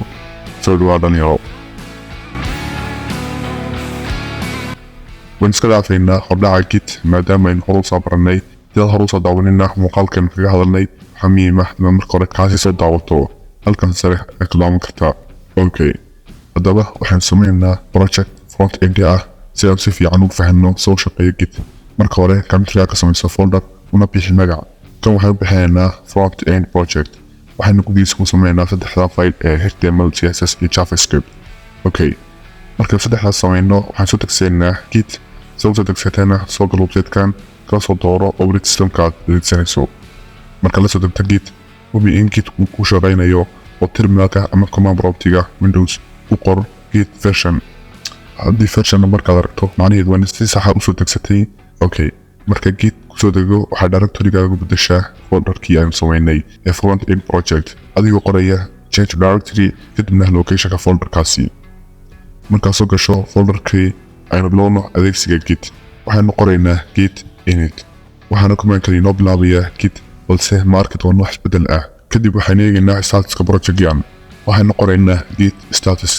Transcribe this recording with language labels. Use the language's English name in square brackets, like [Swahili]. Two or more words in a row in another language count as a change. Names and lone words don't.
[Somali] soo dhawaada dhalinyaro. waan iska dhaafaynaa hordhaca Git maadaama aynu hore usoo barannay. sidaad hore usoo daawanina muuqaalkan kaga hadalnay waxaa muhiim ah inaad marka hore kaasi soo daawato halkan sare ay ka daawan kartaa. okay, haddaba waxaan sameynaynaa project [English] front end [Somali] ah si aan si fiican u fahanno soo shaqeeyo Git. marka hore computerka ka samayso folder una bixi magac. kan waxaan u bixinaynaa [English] front end project. [Somali] waxaynu gudihiisa ku sameynaynaa saddexda file ee HTML, CSS iyo JavaScript. okay, marka saddexdaas sameyno waxaan soo tagsiinaynaa Git. soo tagsiitana soo gal website-kan kala soo dooro [English] operating system-ka [Somali] aad adeegsanayso. marka la soo degto Git hubi in Git uu ku shaqeynayo oo terminalka ama [English] command prompt-ga [Somali] Windows ku qor Git version. haddii version markaad aragto macnaheedu waa in si sax ah usoo degsatay. okay, marka Git kusoo dego waxaa directory-gaaga bedeshaa folderkii aynu sameynay ee [English] front end project [Somali] adigoo qoraya [English] change directory [Somali] kadibna location-ka folderkaasi. markaad soo gasho folderkii aynu bilowno adeegsiga Git. waxaanu qoraynaa Git init. waxaana command-kani inoo bilaabayaa Git balse ma arki doono wax isbedel ah. kadib waxaan eegaynaa statuska project-yan. waxaanu qoraynaa Git status.